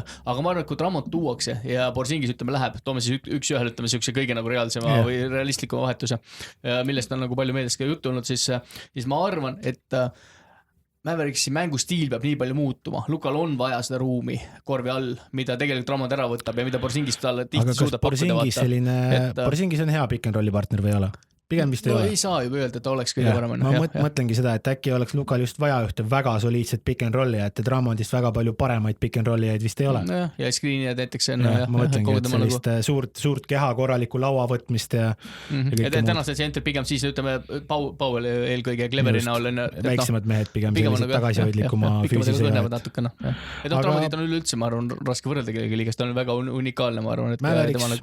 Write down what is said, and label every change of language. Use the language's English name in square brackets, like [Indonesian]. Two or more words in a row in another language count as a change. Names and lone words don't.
[Estonian] Aga ma arvan, et kui Drummond tuuakse ja Porzingis, ütleme, läheb, toome siis üks-ühel, ütleme, siukse kõige nagu reaalsema või realistlikuma vahetuse, millest on nagu palju meeles ka juttu olnud, siis ma arvan, et Mavericksi mängustiil peab nii palju muutuma. Lukal on vaja seda ruumi korvi all, mida tegelikult Drummond ära võtab ja mida Porzingis talle tihti suudab pakkuda. Porzingis on hea [English] pick and rolli [Estonian] partner või ei ole? Pigem vist ei ole. Ei saa juba öelda, et ta oleks kõige parem. Ma mõtlengi seda, et äkki oleks Lukal just vaja ühte väga soliidset [English] pick and rolli, [Estonian] et Drummondist väga palju paremaid [English] pick and rollijaid [Estonian] vist ei ole. Ja screenijad näiteks on. Ma mõtlengi, et sellist suurt keha korraliku laua võtmist ja tänasel center pigem siis, ütleme, Powell eelkõige Cleverina olen. Väiksemad mehed pigem sellised tagasihoidlikuma füüsised. Drummondid on üleüldse, ma arvan, raske võrrelda kellegi liigast, ta on väga unikaalne, ma arvan.